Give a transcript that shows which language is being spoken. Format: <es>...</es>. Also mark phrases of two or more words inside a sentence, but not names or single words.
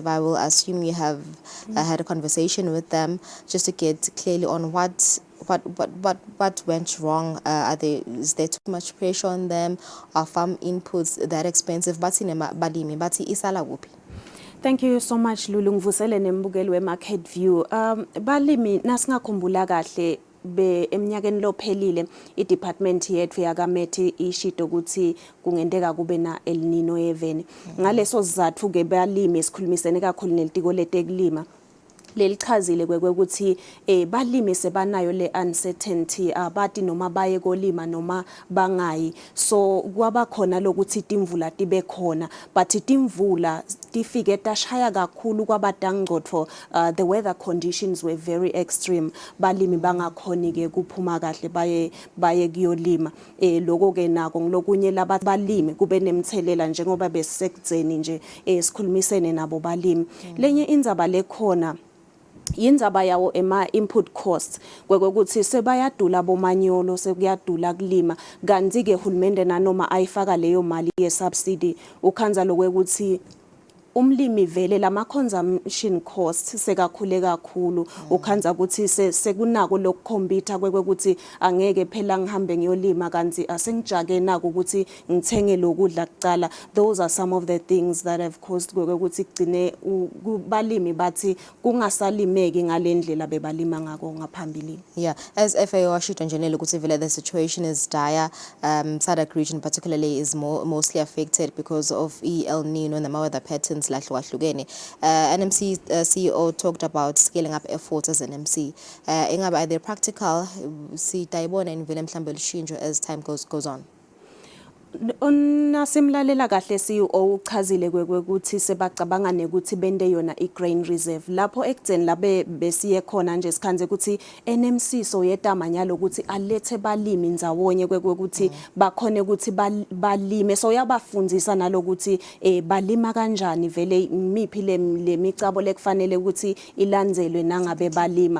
<en>I will assume you have had a conversation with them just to get clearly on what went wrong. Is there too much pressure on them? Are farm inputs that expensive? Thank you so much, Lulu.</en> <ss>Ngivusele nembukeli we-Market View. Balimi nasingakhumbula kahle eminyakeni lophelile i-department yethu yakamethi ishito ukuthi kungendeka kube na El Nino eveni. Ngaleso sizathu ke balimi esikhulumisene kakhulu nelitiko letekulima lelichazile kwekuthi balimi sebanayo le uncertainty, abati noma baye kolima noma bangayi. So kwaba khona lokuthi timvula tibe khona, but timvula tifike tashaya kakhulu kwabadangcotho.</ss> <en>The weather conditions were very extreme.</en> <ss>Balimi bangakhoni ke kuphuma kahle baye kuyolima. Lokho ke nako ngilokunye labalimi kube nemthelela njengoba besekudzeni nje sikhulumisene nabo balimi. Lenye indzaba lekhona yindzaba yawo</ss> <en>input costs,</en> <ss>kwekuthi sebayadula bomanyolo, sekuyadula kulima, kanti ke hulumende nanoma ayifaka leyo mali ye subsidy ukhanza lokwekuthi umlimi vele lama</ss> <en>consumption costs</en> <ss>sekakhule kakhulu. Ukhanza ukuthi sekunako lokukhompyutha kwekuthi angeke phela ngihambe ngiyolima kanti asengijake nako ukuthi ngithenge lokudla kucala.</ss> <en>Those are some of the things that have caused</en> <ss>kwekuthi kugcine balimi bathi kungasalimeki ngalendlela bebalima ngako ngaphambili.</ss> <en>Yeah, as FAO</en> <ss>ashito njenele ukuthi vele</ss> <en>the situation is dire. SADC region particularly is mostly affected because of El Nino and the weather patterns. NMC CEO talked about scaling up efforts as NMC. Are they practical? See Taibona and Willem Shinjo as time goes on.</en> <ss>Nasimlalela kahle CEO uchazile kwekuthi sebacabanga nekuthi bende yona i-grain reserve lapho ekudzeni labe besiye khona nje sikhanze ukuthi NMC so yetamanyalo ukuthi alethe balimi ndzawonye kwekuthi bakhone ukuthi balime, so yabafundzisa nalokuthi balima kanjani, vele imiphi lemicabo lekufanele ukuthi ilandzelwe nangabe balima.</ss>